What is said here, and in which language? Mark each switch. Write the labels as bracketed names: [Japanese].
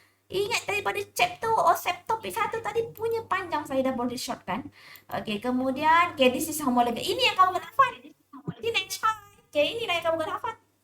[Malay] Ingat daripada chapter subtopik 1 tadi punya panjang saya dah boleh short kan. [English] Okay, [Malay] kemudian [English] this is homologous. [Malay] Ini yang kamu kena hafal. Tinesh, okay, inilah yang kamu kena hafal.